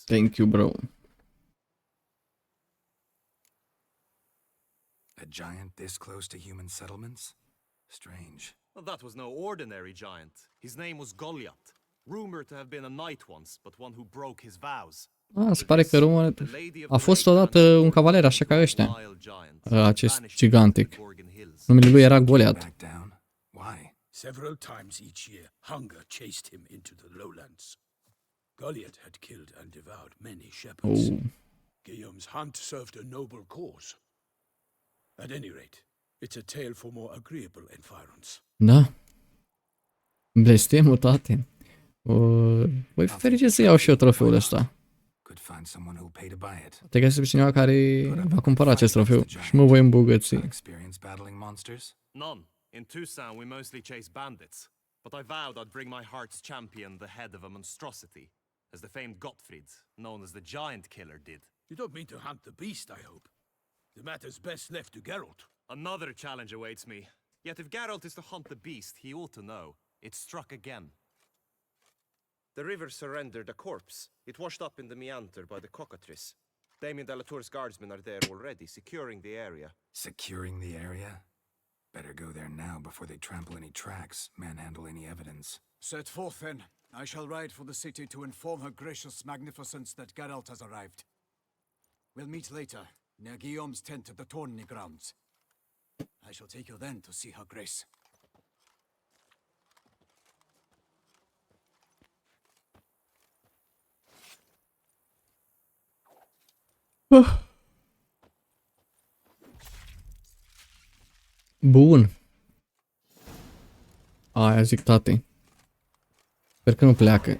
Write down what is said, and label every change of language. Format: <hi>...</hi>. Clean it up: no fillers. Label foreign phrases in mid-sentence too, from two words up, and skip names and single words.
<en>Thank you, bro. A giant this close to human settlements? Strange. Well, that was no ordinary giant. His name was Goliath, rumored to have been a knight once, but one who broke his vows.</en> <ro>Ah, se pare că a fost odată un cavaler așa ca ăștia. Acest gigantic. Numele lui era Goliath.</ro> <en>Back down? Why? Several times each year, hunger chased him into the lowlands. Goliath had killed and devoured many shepherds. Oh. Guillaume's hunt served a noble cause. At any rate, it's a tale for more agreeable environs.</en> <ro>Da. Blestemul, tate. Voi fi fericit să iau și eu trofeul ăsta.</ro> <en>Could find someone who'll pay to buy it.</en> <ro>Te găsesc pe cineva care va cumpăra acest trofeu și mă voi îmbogăți.</ro> <en>Got experience battling monsters? None. In Toussaint we mostly chase bandits, but I vowed I'd bring my heart's champion the head of a monstrosity, as the famed Gottfried, known as the Giant Killer, did. You don't mean to hunt the beast, I hope. The matter's best left to Geralt. Another challenge awaits me. Yet if Geralt is to hunt the beast, he ought to know. It struck again. The river surrendered a corpse. It washed up in the meander by the cockatrice. Damien de la Tour's guardsmen are there already, securing the area. Securing the area? Better go there now before they trample any tracks, manhandle any evidence. Set forth then. I shall ride for the city to inform her gracious magnificence that Geralt has arrived. We'll meet later, near Guillaume's tent at the tourney grounds. I shall take you then to see her grace.</en> <ro>Bun. Aia zic, tati. Sper că nu pleacă.</ro>